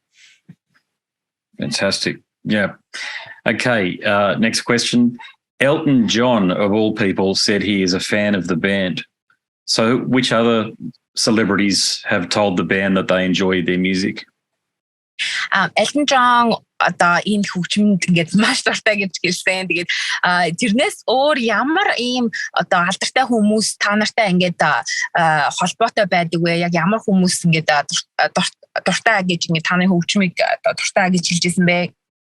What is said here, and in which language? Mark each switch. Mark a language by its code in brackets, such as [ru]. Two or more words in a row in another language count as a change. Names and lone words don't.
[en] Fantastic. Yeah. Okay. Next question. Elton John, of all people, said he is a fan of the band. So which other celebrities have told the band that they enjoy their music? [mn] Elton John одоо энэ хөгжмөнд ингээд маш дуртай гэж хэлсэн. Тэгээд тэрнээс өөр ямар ийм одоо алдартай хүмүүс та нартай ингээд холбоотой байдаг вэ? Яг ямар хүмүүс ингээд дуртай гэж ингээд таны хөгжмийг дуртай гэж хэлжсэн бэ?